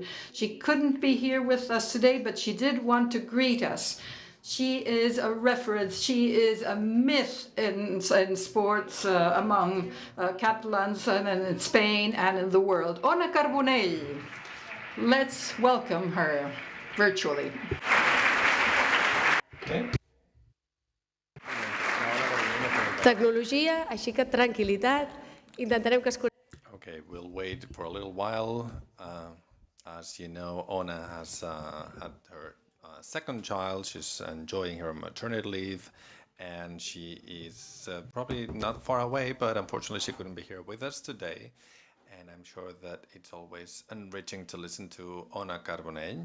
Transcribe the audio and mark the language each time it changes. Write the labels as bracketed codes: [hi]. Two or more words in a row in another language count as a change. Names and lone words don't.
[en] She couldn't be here with us today, but she did want to greet us. She is a reference, she is a myth in sports among Catalans and in Spain and in the world. Ona Carbonell. Let's welcome her virtually. [ca] Tecnologia, així que tranquil·litat. Intentarem que es connecti. [en] Okay, we'll wait for a little while. As you know, Ona has had her second child. She's enjoying her maternity leave, and she is probably not far away, but unfortunately she couldn't be here with us today. And I'm sure that it's always enriching to listen to Ona Carbonell.